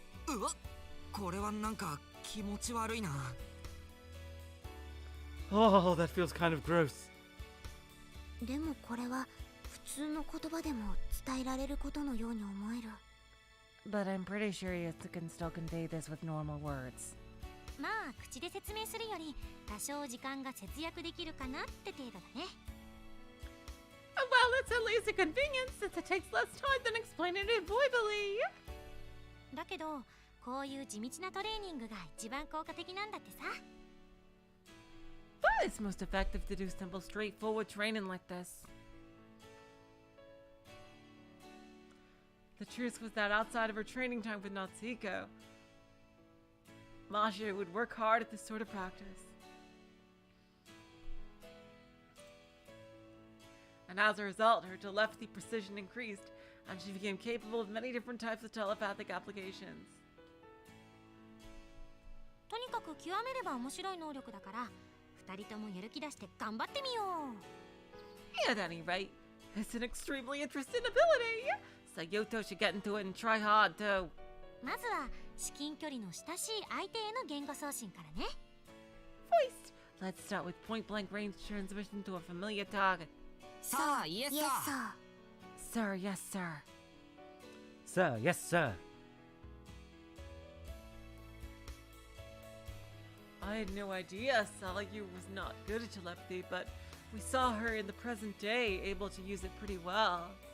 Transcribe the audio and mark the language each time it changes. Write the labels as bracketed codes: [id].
[ja] うわ、これはなんか気持ち悪いな。 [en] Oh, that feels kind of gross. [ja] でもこれは普通の言葉でも伝えられることのように思える。 [en] But I'm pretty sure you can still convey this with normal words. [ja] まあ口で説明するより多少時間が節約できるかなって程度だね。 [en] Well, it's at least a convenience since it takes less time than explaining it verbally. [ja] だけどこういう地道なトレーニングが一番効果的なんだってさ。 [en] But it's most effective to do simple, straightforward training like this. The truth was that outside of her training time with Natsuko, Mashiro would work hard at this sort of practice. And as a result, her telepathy precision increased, and she became capable of many different types of telepathic applications. [ja] とにかく極めれば面白い能力だから二人ともやる気出して頑張ってみよう。 [en] At any rate, it's an extremely interesting ability, so Yoto should get into it and try hard too. [ja] まずは至近距離の親しい相手への言語送信からね。 [en] First, let's start with point-blank range transmission to a familiar target. [ja] さあ、 [en] イエスイエスさ Sir, yes, sir. Sir, yes, sir. I had no idea Salyu was not good at telepathy, but we saw her in the present day able to use it pretty well.